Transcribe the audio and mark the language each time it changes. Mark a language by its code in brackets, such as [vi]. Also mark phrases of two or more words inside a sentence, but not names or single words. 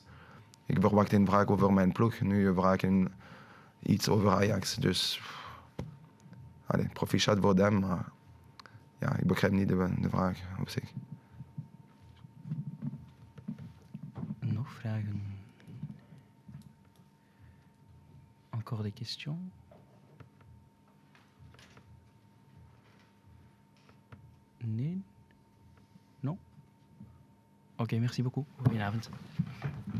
[nl] Ik verwacht een vraag over mijn ploeg. Nu vraag ik iets over Ajax. Dus allez, proficiat voor hem. Maar ja, ik begrijp niet de vraag op zich. Nog vragen? [fr] Encore des questions? Nee? Non? Oké, merci beaucoup. [nl] Goedenavond.